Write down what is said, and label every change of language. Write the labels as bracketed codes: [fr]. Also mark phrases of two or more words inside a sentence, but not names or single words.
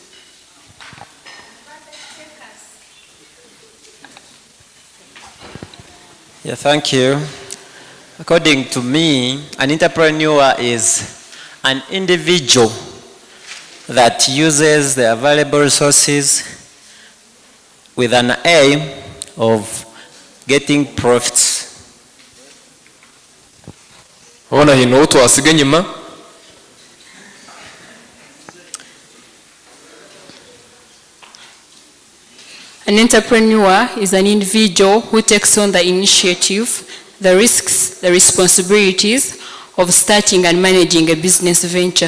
[en] Yeah, thank you. According to me, an entrepreneur is an individual that uses the available resources with an aim of getting profits. [nyn] Ona hino twasiga enyuma. [en] An entrepreneur is an individual who takes on the initiative, the risks, the responsibilities of starting and managing a business venture.